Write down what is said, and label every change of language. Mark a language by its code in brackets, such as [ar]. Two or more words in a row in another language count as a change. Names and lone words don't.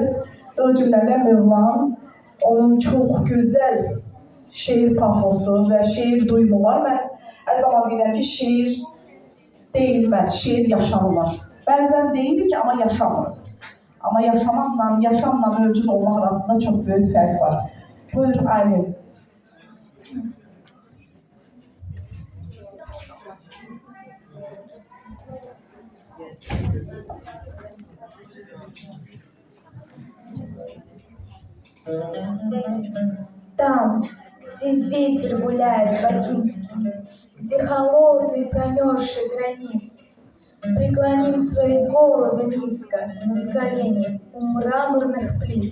[az] O cümlədən Mövlan, onun çox gözəl şeir pafosu və şeir duyumu var. Mən hər zaman deyirəm ki, şeir deyilməz, şeir yaşanılır. Bəzən deyirik, amma yaşamırıq. Amma yaşamaqla, yaşamla mövcud olmaq arasında çox böyük fərq var. Buyur Aylin. [ru] Там, где ветер гуляет бакинский, где холодный промерзший гранит, преклоним свои головы низко на колени у мраморных плит.